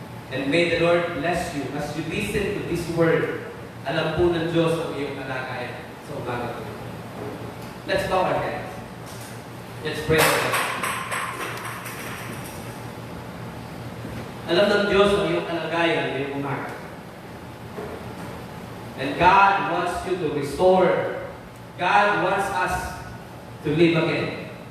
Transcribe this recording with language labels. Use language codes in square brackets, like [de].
[en] And may the Lord bless you as you listen to this word. [tl] Alam po ng Diyos ang iyong kalagayan sa umaga po. [en] Let's bow our heads. Let's pray together. [tl] Alam ng Diyos ang iyong kalagayan ngayong umaga. [en] And God wants you to restore. God wants us to live again.